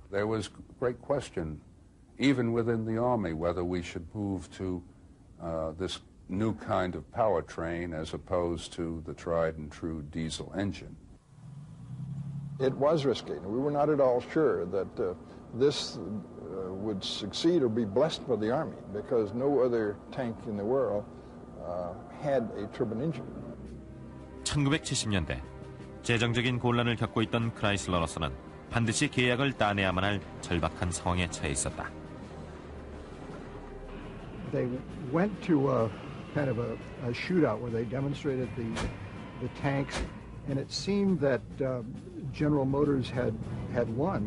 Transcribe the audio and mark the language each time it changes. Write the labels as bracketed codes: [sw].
[en] There was great question, even within the Army, whether we should move to this new kind of powertrain as opposed to the tried and true diesel engine. It was risky. We were not at all sure that this would succeed or be blessed by the Army because no other tank in the world had a turbine engine. [ko] 1970년대 재정적인 곤란을 겪고 있던 크라이슬러로서는 반드시 계약을 따내야만 할 절박한 상황에 처해 있었다. [en] They went to a kind of a shootout where they demonstrated the tanks, and it seemed that General Motors had won.